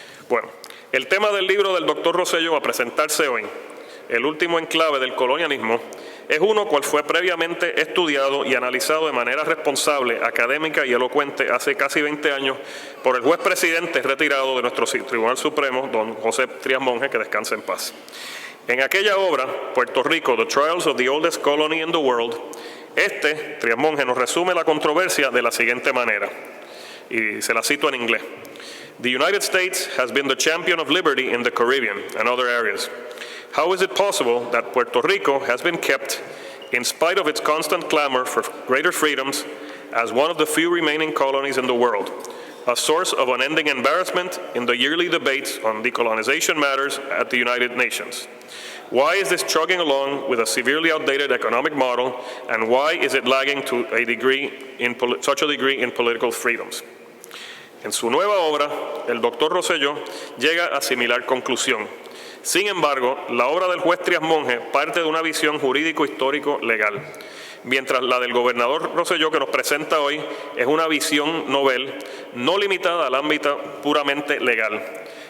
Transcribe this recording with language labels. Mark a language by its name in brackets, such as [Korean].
[Spanish] Bueno, el tema del libro del doctor Rosselló a presentarse hoy, el último enclave del colonialismo, es uno cual fue previamente estudiado y analizado de manera responsable, académica y elocuente hace casi 20 años por el juez presidente retirado de nuestro Tribunal Supremo, don José Trías Monge, que descanse en paz. En aquella obra, Puerto Rico, The Trials of the Oldest Colony in the World, Trías Monge nos resume la controversia de la siguiente manera, y se la cito en inglés. [English] The United States has been the champion of liberty in the Caribbean and other areas. How is it possible that Puerto Rico has been kept, in spite of its constant clamor for greater freedoms, as one of the few remaining colonies in the world, a source of unending embarrassment in the yearly debates on decolonization matters at the United Nations? Why is this chugging along with a severely outdated economic model, and why is it lagging to such a degree in political freedoms? [Spanish] En su nueva obra, el doctor Rosselló llega a similar conclusión. Sin embargo, la obra del juez Trías Monge parte de una visión jurídico-histórico-legal, mientras la del gobernador Rosselló que nos presenta hoy es una visión novel, no limitada al ámbito puramente legal.